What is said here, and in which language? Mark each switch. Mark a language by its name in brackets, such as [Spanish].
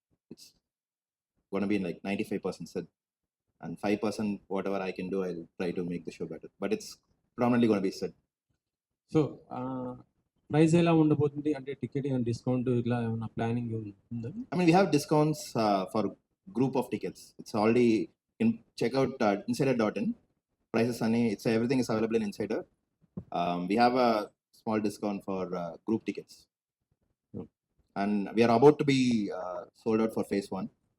[English] It's gonna be like 95% Sid, and 5% whatever I can do, I'll try to make the show better. But it's predominantly gonna be Sid. [Telugu] So price ఎలా ఉండబోతుంది? అంటే ticket and discount ఇలా ఏమైనా planning ఉందా? [English] I mean, we have discounts for group of tickets. It's already check out insider.in. Prices ani everything is available in Insider. We have a small discount for group tickets, and we are about to be sold out for phase 1.